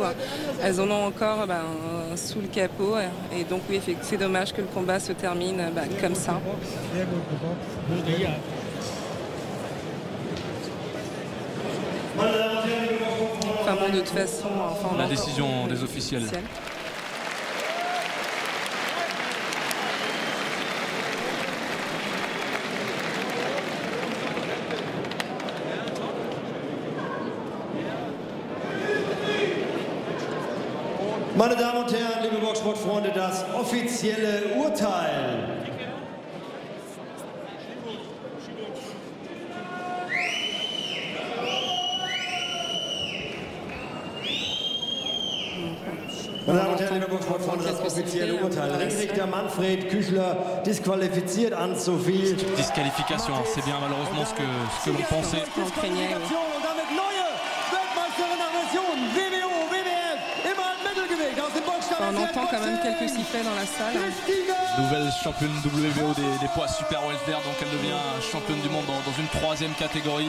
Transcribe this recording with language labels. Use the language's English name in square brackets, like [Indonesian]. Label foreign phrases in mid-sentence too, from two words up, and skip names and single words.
[French] Elles en ont encore sous le capot. Et donc, oui, c'est dommage que le combat se termine comme ça. Enfin bon, de toute façon... la décision des officiels. [German] Meine Damen und Herren, liebe Boxsportfreunde, das offizielle Urteil. Meine Damen und Herren, liebe Boxsportfreunde, das offizielle Urteil. Ringrichter Manfred Küchler disqualifiziert Anne-Sophie. [French] Disqualification, c'est bien malheureusement ce que l'on pensait. On entend quand même quelques sifflets dans la salle. Nouvelle championne WBO des poids super welter, donc elle devient championne du monde dans une 3e catégorie.